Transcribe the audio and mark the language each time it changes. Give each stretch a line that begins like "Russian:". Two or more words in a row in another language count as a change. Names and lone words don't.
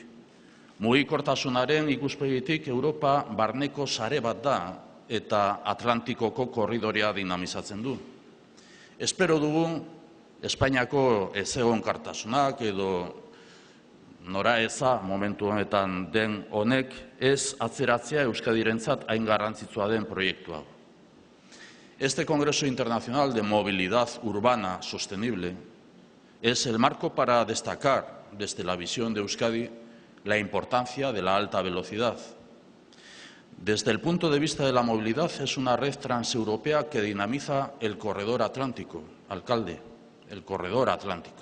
Basque: Mugikortasunaren ikuspegitik Europa barneko sare bat da eta Atlantikoko korridorea dinamizatzen du. Espero dugu Espainiako ezegonkortasunak edo noraeza momentu honetan den honek ez atzeratzea Euskadirentzat hain garrantzitsua den proiektua.
Spanish: Este Congreso Internacional de Movilidad Urbana Sostenible es el marco para destacar desde la visión de Euskadi la importancia de la alta velocidad. Desde el punto de vista de la movilidad, es una red transeuropea que dinamiza el corredor atlántico, alcalde, el corredor atlántico.